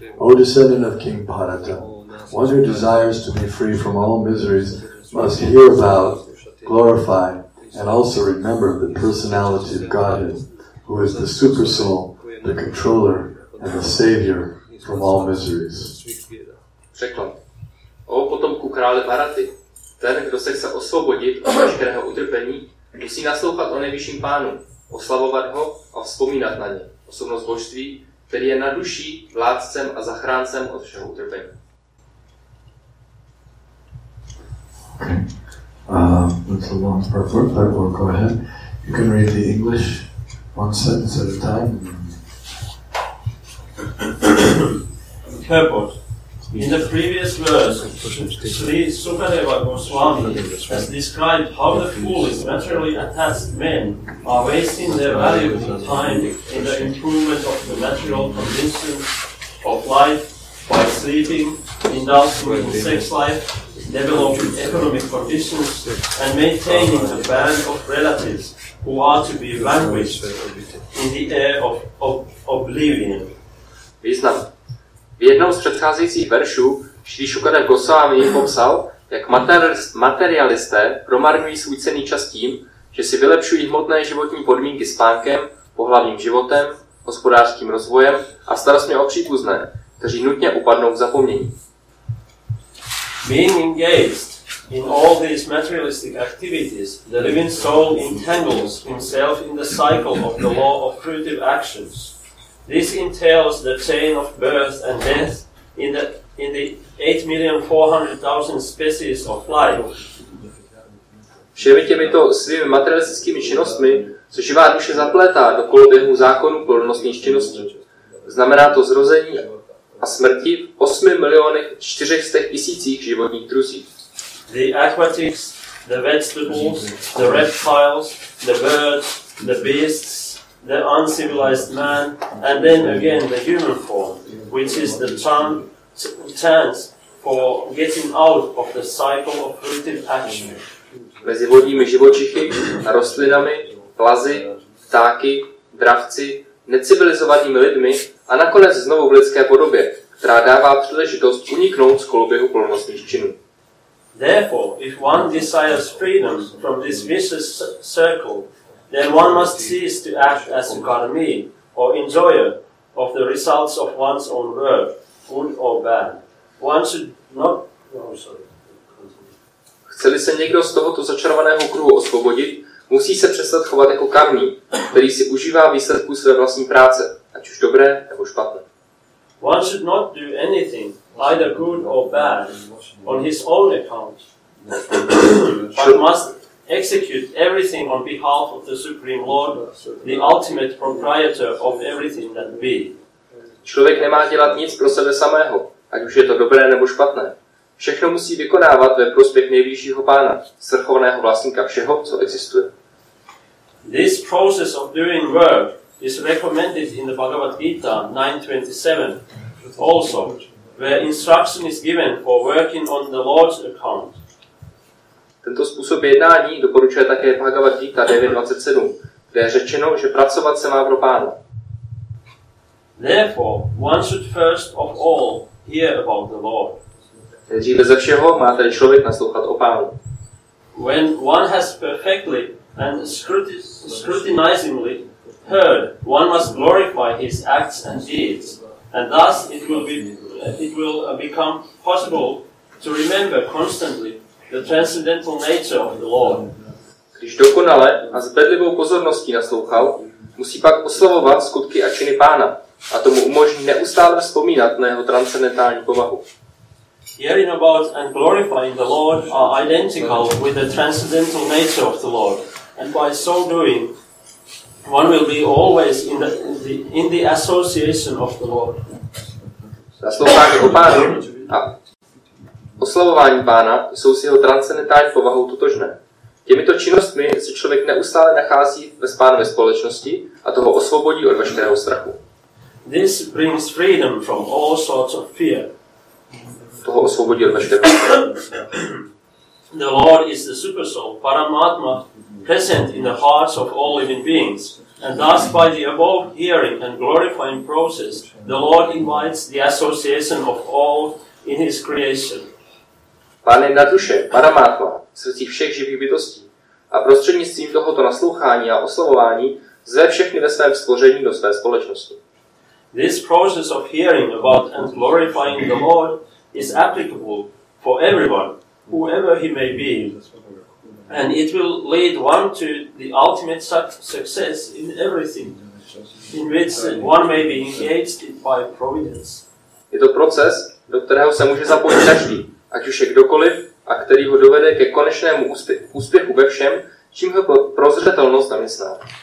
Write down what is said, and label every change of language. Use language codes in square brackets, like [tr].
[en] O descendant of King Bharata, one who desires to be free from all miseries must hear about, glorify, and also remember the personality of Godhead, who is the super soul, the controller, and the savior from all miseries. [cs] Překlad. O potomku krále Bharaty, ten, kdo se chce osvobodit od veškerého utrpení, musí naslouchat o nejvyšším pánu, oslavovat ho a vzpomínat na ně, osobnost božství, který je na duší, vládcem a zachráncem od všeho utrpení. [en] That's a long part, but we'll go ahead. You can read the English one sentence at a time. Purport. In the previous verse, Sri Sukadeva Goswami has described how the foolish, materially attached men are wasting their valuable time in the improvement of the material conditions of life by sleeping, indulging in sex life, developing economic conditions, and maintaining a band of relatives who are to be vanquished in the air of oblivion. [cs] Význam. V jednom z předcházejících veršů Sri Sukadeva Goswami popsal, jak materialisté promarňují svůj cenný čas tím, že si vylepšují hmotné životní podmínky spánkem, pohlavním životem, hospodářským rozvojem a starostmi o příbuzné, kteří nutně upadnou v zapomnění. [en] Being engaged in all these materialistic activities, the living soul entangles himself in the cycle of the law of fruitive actions. This entails the chain of birth and death in the 8,400,000 species of life. [cs] Všemi těmito svými materialistickými činnostmi se živá duše zaplétá do koloběhu zákonu plodnostných činností. Znamená to zrození a smrti v 8,400,000 životních druzích. [en] The aquatics, the vegetables, the reptiles, the birds, the beasts, the uncivilized man, and then again the human form, which is the chance for getting out of the cycle of fruitive action. [cs] Mezi vodními živočichy a rostlinami, plazy, ptáky, dravci, necivilizovanými lidmi a nakonec znovu v lidské podobě, která dává příležitost uniknout z koloběhu plodnostných činů. [en] Therefore, if one desires freedom from this vicious circle, then one must cease to act as a karmi, or enjoyer of the results of one's own work, good or bad. One should not... [cs] Chce-li se někdo z tohoto začarovaného kruhu osvobodit, musí se přestat chovat jako karmí, který si užívá výsledků své vlastní práce, ať už dobré nebo špatné. [en] One should not do anything, either good or bad, on his own account, but must execute everything on behalf of the Supreme Lord, the ultimate proprietor of everything that be. [cs] Člověk nemá dělat nic pro sebe samého, ať už je to dobré nebo špatné. Všechno musí vykonávat ve prospěch nejvyššího pána, svrchovaného vlastníka všeho, co existuje. [en] This process of doing work is recommended in the Bhagavad Gita 9.27 also, where instruction is given for working on the Lord's account. [cs] Tento způsob jednání doporučuje také Bhagavad Gita 9.27, kde je řečeno, že pracovat se má pro pána. [en] Therefore, one should first of all hear about the Lord. [cs] Nejdříve ze všeho má tedy člověk naslouchat o pánu. [en] When one has perfectly and scrutinizingly heard, one must glorify his acts and deeds, and thus it will become possible to remember constantly the transcendental nature of the Lord. [cs] Když dokonale a s bedlivou pozorností naslouchal, musí pak oslavovat skutky a činy pána, a tomu umožní neustále vzpomínat na jeho transcendentální povahu. [en] Hearing about and glorifying the Lord are identical with the transcendental nature of the Lord, and by so doing, one will be always in the association of the Lord. [cs] Naslouchání o pánu a oslavování pána jsou s jeho transcendentální povahou totožné. Těmito činnostmi se člověk neustále nachází ve pánově společnosti a toho osvobodí od veškerého strachu. [en] This brings freedom from all sorts of fear. [cs] Toho osvobodí od veškerého strachu. [en] The Lord is the Supersoul, Paramatma, present in the hearts of all living beings, and thus by the above hearing and glorifying process, the Lord invites the association of all in His creation. [cs] Pán je na duše, Paramatma, v srdcích všech živých bytostí a prostřednictvím tohoto naslouchání a oslavování zve všechny ve svém stvoření do své společnosti. [en] This process of hearing about and glorifying the Lord is applicable for everyone, whoever he may be, and it will lead one to the ultimate success in everything in which one may be engaged by providence. [cs] Je to proces, do kterého se může zapojit každý, ať už je kdokoliv, a který ho dovede ke konečnému úspěchu ve všem, čím ho prozřetelnost zaměstná.